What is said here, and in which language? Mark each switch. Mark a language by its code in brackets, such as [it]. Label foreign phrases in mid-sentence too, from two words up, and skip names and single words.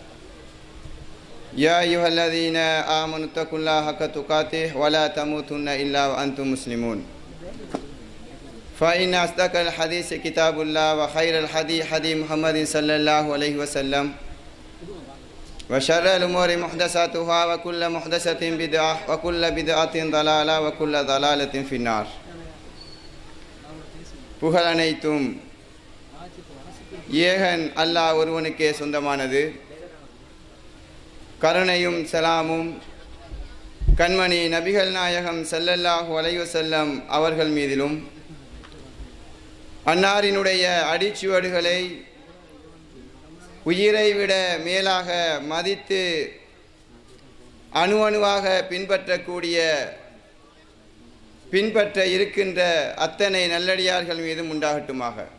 [ar] يا أيها الذين آمنوا اتقوا الله حق تقاته ولا تموتن إلا وأنتم مسلمون فإن أصدق الحديث كتاب الله وخير الحديث حديث محمد صلى الله عليه وسلم وشر الأمور محدثاتها وكل محدثة بدعة وكل بدعة ضلالة وكل ضلالة في النار. [ta] புகழ் அனைத்தும் ஏகன் அல்லாஹ் ஒருவனுக்கே சொந்தமானது. கருணையும் சலாமும் கண்மணி நபிகள் நாயகம் [ar] صلى الله عليه وسلم [ta] அவர்கள் மீதிலும் அன்னாரினுடைய அடிச்சுவடுகளை உயிரை விட மேலாக மதித்து அணுவாக பின்பற்ற இருக்கின்ற அத்தனை நல்லடியார்கள் மீதும் உண்டாகட்டுமாக.